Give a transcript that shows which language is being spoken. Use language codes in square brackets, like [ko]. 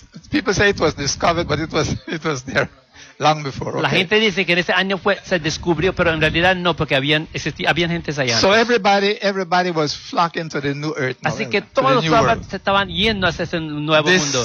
[en] People say it was discovered, but it was there long before. Okay. [es] La gente dice que en ese año se descubrió, pero en realidad no, porque habían gentes allá. [en] So everybody was flocking to the new earth. [es] Así que todos se estaban yendo hacia ese nuevo mundo.